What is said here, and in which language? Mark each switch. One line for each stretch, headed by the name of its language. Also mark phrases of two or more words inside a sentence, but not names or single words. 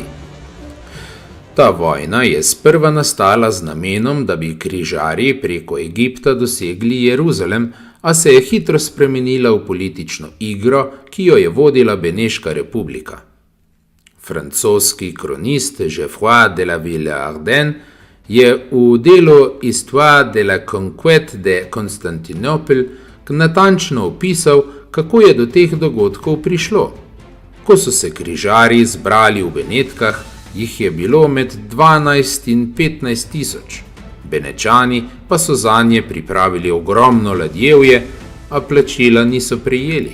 Slovenian: Ta vojna je sprva nastala z namenom, da bi križarji preko Egipta dosegli Jeruzalem, a se je hitro spremenila v politično igro, ki jo je vodila Beneška republika. Francoski kronist Geoffroy de la Villehardin je v delu Histoire de la conquête de Constantinople natančno opisal, kako je do teh dogodkov prišlo. Ko so se križarji zbrali v Benetkah, jih je bilo med 12 in 15 tisoč. Benečani pa so zanje pripravili ogromno ladjevje, a plačila niso prejeli.